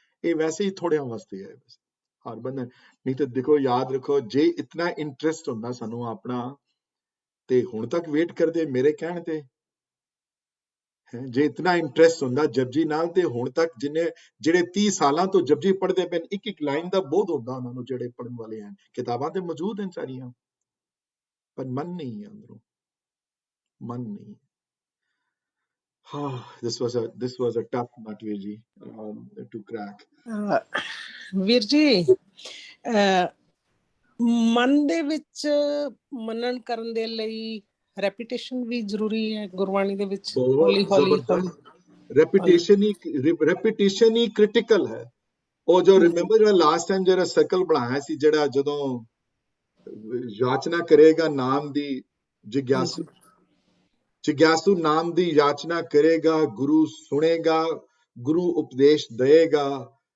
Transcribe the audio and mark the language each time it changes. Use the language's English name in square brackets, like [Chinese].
[Punjabi] ਇਹ ਵੈਸੇ ਹੀ ਥੋੜਿਆਂ ਵਾਸਤੇ ਹੈ ਬਸ, ਹਰ ਬੰਦਾ। ਨਹੀਂ ਤਾਂ ਦੇਖੋ, ਯਾਦ ਰੱਖੋ, ਜੇ ਇਤਨਾ ਇੰਟਰਸਟ ਹੁੰਦਾ ਸਾਨੂੰ ਆਪਣਾ ਤੇ ਹੁਣ ਤੱਕ ਵੇਟ ਕਰਦੇ ਮੇਰੇ ਕਹਿਣ ਤੇ ਹੈ। ਜੇ ਇਤਨਾ ਇੰਟਰਸਟ ਹੁੰਦਾ ਜਪਜੀ ਨਾਲ ਤੇ ਹੁਣ ਤੱਕ ਜਿਹੜੇ 30 ਸਾਲਾਂ ਤੋਂ ਜਪਜੀ ਪੜ੍ਹਦੇ ਪਏ, ਇੱਕ ਲਾਈਨ ਦਾ ਬੋਧ ਹੁੰਦਾ ਉਹਨਾਂ ਨੂੰ, ਜਿਹੜੇ ਪੜ੍ਹਨ ਵਾਲੇ ਹਨ। ਕਿਤਾਬਾਂ ਤੇ ਮੌਜੂਦ ਹਨ ਸਾਰੀਆਂ, ਪਰ ਮਨ ਨਹੀਂ ਹੈ ਅੰਦਰੋਂ, ਮਨ ਨਹੀਂ। [English] This was a tough nut, Veer ji, to crack. [Punjabi] ਵੀਰ ਜੀ, ਮਨ ਦੇ ਵਿੱਚ ਮਨਨ ਕਰਨ ਦੇ ਲਈ ਰੈਪੀਟੇਸ਼ਨ ਵੀ ਜ਼ਰੂਰੀ ਹੈ ਗੁਰਬਾਣੀ ਦੇ ਵਿੱਚ। ਹੌਲੀ ਹੌਲੀ ਰੈਪੀਟੇਸ਼ਨ ਹੀ ਕ੍ਰਿਟੀਕਲ ਹੈ। ਉਹ ਜੋ ਰਿਮੈਂਬਰ ਜਿਹੜਾ ਲਾਸਟ ਟਾਈਮ ਜਿਹੜਾ ਸਰਕਲ ਬਣਾਇਆ ਸੀ, ਜਿਹੜਾ ਜਦੋਂ ਯਾਚਨਾ ਕਰੇਗਾ ਨਾਮ ਦੀ, ਜਿਗਿਆਸੂ ਨਾਮ ਦੀ ਯਾਚਨਾ ਕਰੇਗਾ, ਗੁਰੂ ਸੁਣੇਗਾ, ਗੁਰੂ ਉਪਦੇਸ਼ ਦੇਗਾ।